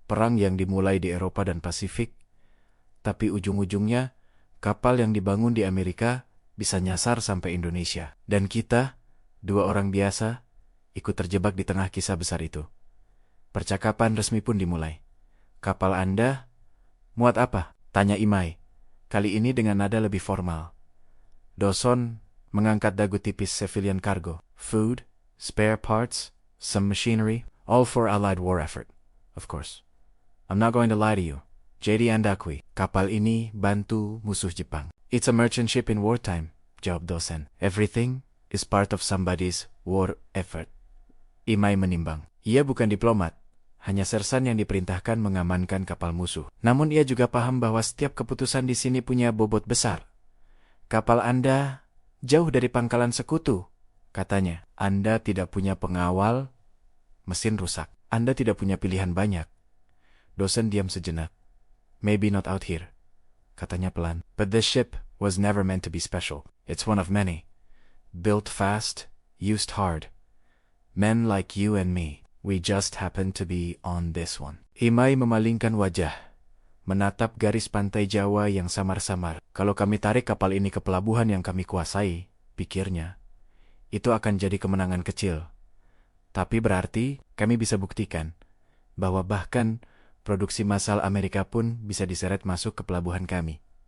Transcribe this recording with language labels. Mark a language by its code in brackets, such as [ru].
[id] Perang yang dimulai di Eropa dan Pasifik, tapi ujung-ujungnya kapal yang dibangun di Amerika bisa nyasar sampai Indonesia. Dan kita, 2 orang biasa, ikut terjebak di tengah kisah besar itu. Percakapan resmi pun dimulai. Kapal Anda muat apa? Tanya Imai. Kali ini dengan nada lebih formal. Doson mengangkat dagu tipis [en] civilian cargo. Food, spare parts, some machinery, all for Allied war effort, of course. I'm not going to lie to you. [id] JD Andakui, kapal ini bantu musuh Jepang. [en] It's a merchant ship in wartime, [id] jawab dosen. [en] Everything is part of somebody's war effort. [id] Imai menimbang. Ia bukan diplomat, hanya sersan yang diperintahkan mengamankan kapal musuh. Namun ia juga paham bahwa setiap keputusan di sini punya bobot besar. Kapal Anda jauh dari pangkalan sekutu, katanya. Anda tidak punya pengawal, mesin rusak. Anda tidak punya pilihan banyak. Dosen diam sejenak. [en] Maybe not out here, [id] katanya pelan. [en] But this ship was never meant to be special. It's one of many. Built fast, used hard. Men like you and me. We just happen to be on this one. [id] Imai memalingkan wajah, menatap garis pantai Jawa yang samar-samar. Kalau kami tarik kapal ini ke pelabuhan yang kami kuasai, pikirnya, itu akan jadi kemenangan kecil. Tapi berarti kami bisa buktikan bahwa bahkan produksi massal Amerika pun bisa diseret masuk ke pelabuhan kami.